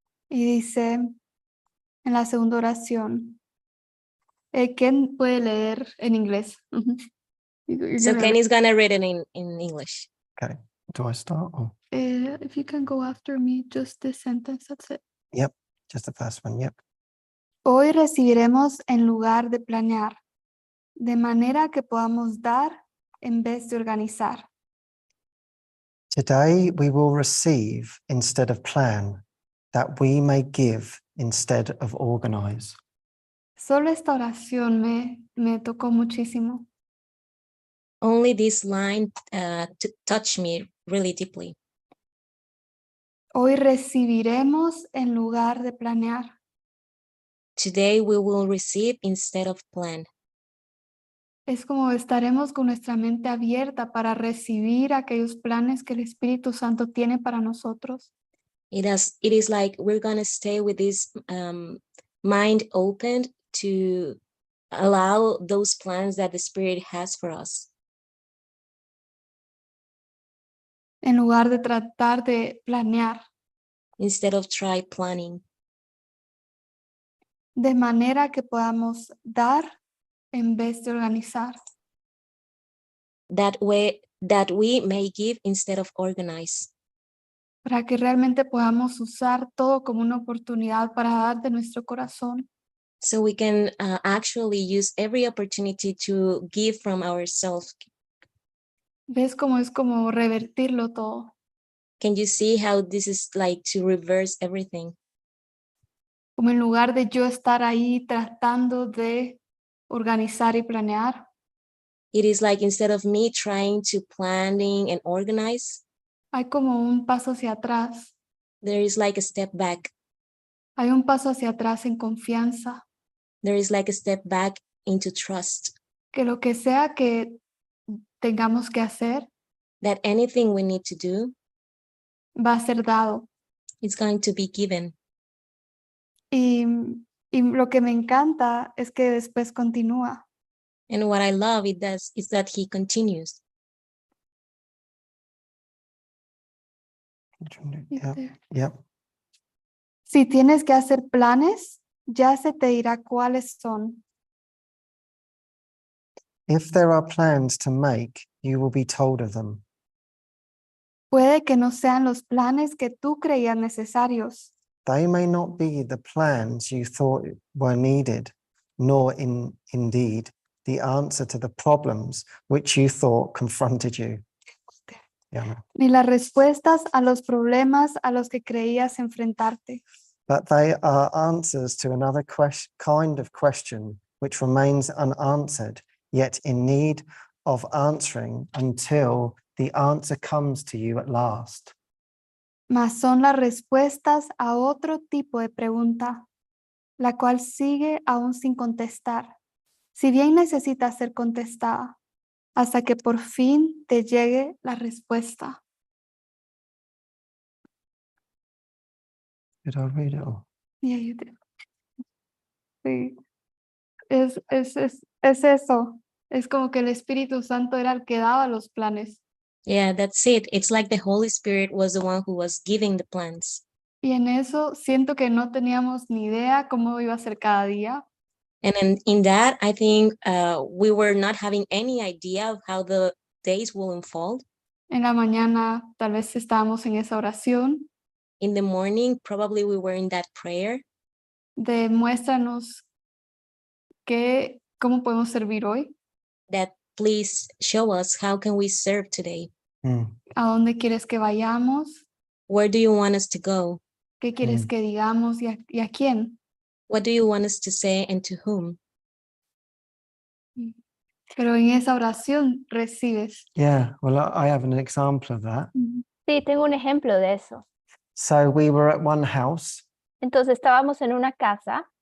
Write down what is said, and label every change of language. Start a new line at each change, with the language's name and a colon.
Spanish: Y dice en la segunda oración. ¿Quién puede leer en inglés?
English: So Ken is gonna read it in English. Okay. Do I start? Or? If you can go after me, just this sentence, that's it. Yep. Just the first one. Yep.
Spanish: Hoy recibiremos en lugar de planear, de manera que podamos dar en vez de organizar.
English: Today we will receive instead of plan, that we may give instead of organize.
Spanish: Solo esta oración me tocó muchísimo.
English: Only this line touched me really deeply.
Spanish: Hoy recibiremos en lugar de planear.
English: Today we will receive instead of plan.
Spanish: Es como estaremos con nuestra mente abierta para recibir aquellos planes que el Espíritu Santo tiene para nosotros.
English: It is like we're gonna stay with this mind open to allow those plans that the Spirit has for us.
Spanish: En lugar de tratar de planear,
English: Instead of try planning,
Spanish: de manera que podamos dar en vez de organizar.
English: that we may give instead of organize,
Spanish: para que realmente podamos usar todo como una oportunidad para dar de nuestro corazón.
English: so we can actually use every opportunity to give from ourselves.
Spanish: ¿Ves cómo es como revertirlo todo?
English: Can you see how this is like to reverse everything?
Spanish: Como en lugar de yo estar ahí tratando de organizar y planear,
English: It is like instead of me trying to planning and organize,
Spanish: hay como un paso hacia atrás.
English: there is like a step back.
Spanish: Hay un paso hacia atrás en confianza,
English: There is like a step back into trust
Spanish: que lo que sea que tengamos que hacer
English: that anything we need to do
Spanish: va a ser dado.
English: is going to be given.
Spanish: Y lo que me encanta es que después continúa.
English: And what I love it does is that he continues. Yep. Yep.
Spanish: Si tienes que hacer planes, ya se te dirá cuáles son.
English: If there are plans to make, you will be told of them.
Spanish: Puede que no sean los planes que tú creías necesarios,
English: They may not be the plans you thought were needed, nor indeed the answer to the problems which you thought confronted you. Yeah.
Spanish: ni las respuestas a los problemas a los que creías enfrentarte.
English: But they are answers to another kind of question which remains unanswered, yet in need of answering until the answer comes to you at last.
Spanish: Mas son las respuestas a otro tipo de pregunta, la cual sigue aún sin contestar, si bien necesita ser contestada, hasta que por fin te llegue la respuesta.
English: Did I read it all? Yeah, you did.
Spanish: Sí, es eso. Es como que el Espíritu Santo era el que daba los planes.
English: Yeah, that's it. It's like the Holy Spirit was the one who was giving the plans.
Spanish: Y en eso siento que no teníamos ni idea cómo iba a ser cada día.
English: And in that, I think we were not having any idea of how the days will unfold.
Spanish: En la mañana tal vez estábamos en esa oración
English: In the morning, probably we were in that prayer
Spanish: de muéstranos cómo podemos servir hoy,
English: that please show us how can we serve today?
Spanish: a dónde quieres que vayamos,
English: Where do you want us to go?
Spanish: qué quieres que digamos y a quién.
English: What do you want us to say and to whom?
Spanish: Pero en esa oración recibes.
English: Yeah, well, I have an example of that.
Spanish: Sí, tengo un ejemplo de eso.
English: So we were at one house.
Spanish: Entonces estábamos en una casa,